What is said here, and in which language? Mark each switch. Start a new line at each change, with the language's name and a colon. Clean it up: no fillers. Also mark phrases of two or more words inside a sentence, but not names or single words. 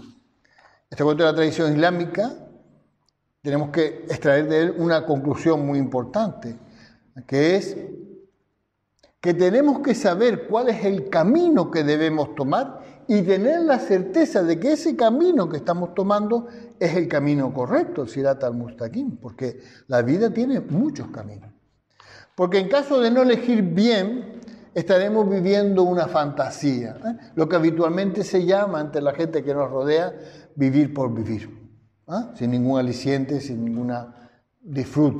Spanish: Este cuento de la tradición islámica tenemos que extraer de él una conclusión muy importante. que es que tenemos que saber cuál es el camino que debemos tomar y tener la certeza de que ese camino que estamos tomando es el camino correcto, el
Arabic: الصراط المستقيم,
Spanish: porque la vida tiene muchos caminos. Porque en caso de no elegir bien, estaremos viviendo una fantasía, lo que habitualmente se llama ante la gente que nos rodea vivir por vivir, sin ningún aliciente, sin ninguna disfrute.